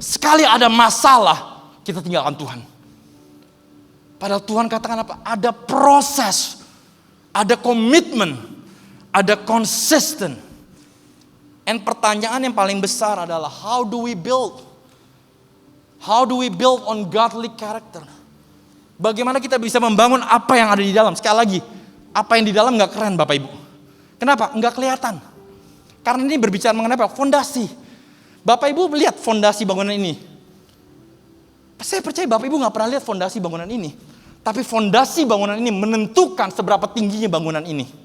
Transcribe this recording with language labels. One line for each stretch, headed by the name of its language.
Indonesian: Sekali ada masalah, kita tinggalkan Tuhan. Padahal Tuhan katakan apa? Ada proses, ada komitmen, ada konsisten. Dan pertanyaan yang paling besar adalah
English: how do we build? How do we build on godly character?
Indonesian: Bagaimana kita bisa membangun apa yang ada di dalam? Sekali lagi, apa yang di dalam gak keren Bapak Ibu. Kenapa? Enggak kelihatan. Karena ini berbicara mengenai apa? Fondasi. Bapak Ibu lihat fondasi bangunan ini. Saya percaya Bapak Ibu gak pernah lihat fondasi bangunan ini. Tapi fondasi bangunan ini menentukan seberapa tingginya bangunan ini.